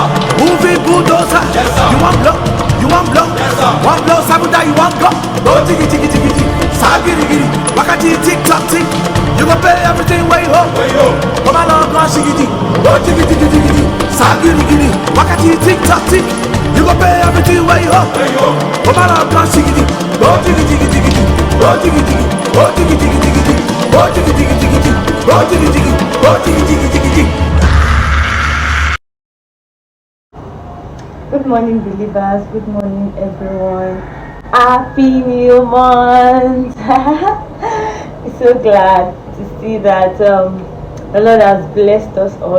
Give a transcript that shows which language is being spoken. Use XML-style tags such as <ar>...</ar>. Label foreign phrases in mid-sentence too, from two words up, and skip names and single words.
<en>Moving bulldozer, yes sir. You want blow, yes sir. One blow, sabuda, you want go. Go jiggy jiggy jiggy jiggy, sagiri giri, wakati tick tock tick. You go pay everything way home. Come on, go shiggy, go jiggy jiggy jiggy jiggy, sagiri giri, wakati tick tock tick. You go pay everything way home. Come on, go shiggy, go jiggy jiggy jiggy jiggy, go jiggy jiggy, go jiggy jiggy jiggy jiggy, go jiggy jiggy jiggy jiggy, go jiggy jiggy, go jiggy jiggy jiggy jiggy. Good morning, believers. Good morning, everyone. Happy new month. I'm so glad to see that the Lord has blessed us all.</en>